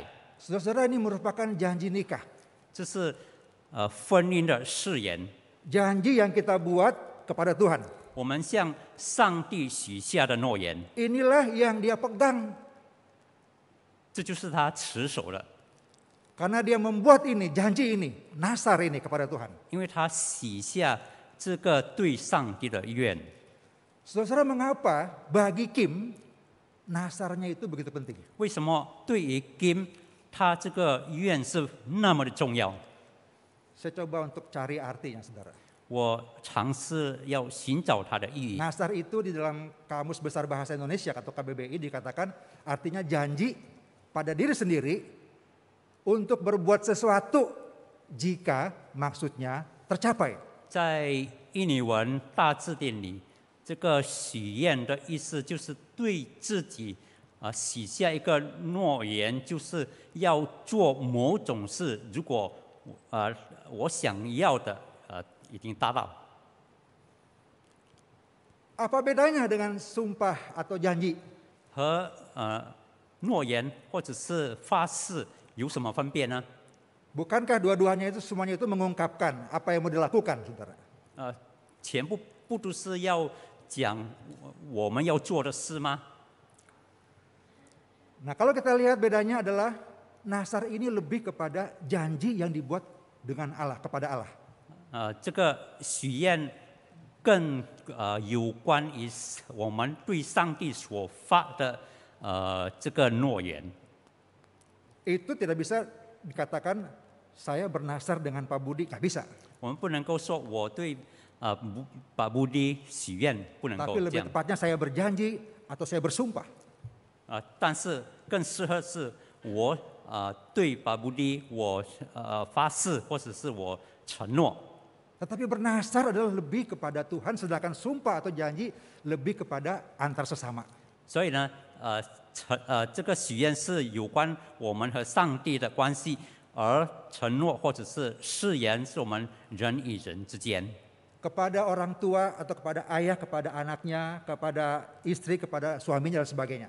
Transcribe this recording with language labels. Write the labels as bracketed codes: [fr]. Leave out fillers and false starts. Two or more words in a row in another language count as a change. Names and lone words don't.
[id] Saudara-saudara, ini merupakan janji nikah. [zh] 这是婚姻的誓言， [id] Janji yang kita buat kepada Tuhan. [zh] 我们向上帝许下的诺言， [id] Inilah yang dia pegang. [zh] 这就是他持守的， [id] Karena dia membuat ini, janji ini, nasar ini kepada Tuhan. [zh] 因为他许下这个对上帝的愿。 [id] Saudara, mengapa bagi Kim nasarnya itu begitu penting? [zh] 为什么对于 Kim 他这个愿是那么的重要？ [id] Saya coba untuk cari artinya, saudara. [zh] 我尝试要寻找它的意义。 [id] Nasar itu di dalam Kamus Besar Bahasa Indonesia atau KBBI dikatakan artinya janji pada diri sendiri untuk berbuat sesuatu jika maksudnya tercapai. [zh] 在印尼文大字典里，这个许愿的意思就是对自己许下一个诺言，就是要做某种事。如果我想要的已经达到。 [id] Apa bedanya dengan sumpah atau janji? [zh] 和诺言或者是发誓有什么分别呢？ [id] Bukankah dua-duanya itu semuanya itu mengungkapkan apa yang mau dilakukan, saudara? [zh] 全部不都是要讲我们要做的事吗？ [id] Nah, kalau kita lihat bedanya adalah nasar ini lebih kepada janji yang dibuat dengan Allah, kepada Allah. [zh] 这个许愿更有关于我们对上帝所发的这个诺言。 [id] Itu tidak bisa dikatakan saya bernasar dengan Pak Budi, nggak bisa. [zh] 我们不能够说我对Pak Budi 许愿，不能够 [id] Tapi [zh] 这 [id] lebih [zh] 样。 [id] tepatnya saya berjanji atau saya bersumpah. [zh] 但是更适合是我对Pak Budi 我发誓，或者是我承诺。 [id] Tetapi bernasar adalah lebih kepada Tuhan, sedangkan sumpah atau janji lebih kepada antar sesama. [zh] 所以呢，这个许愿是有关我们和上帝的关系，而承诺或者是誓言是我们人与人之间。 [id] Kepada orang tua atau kepada ayah, kepada anaknya, kepada istri, kepada suaminya dan sebagainya.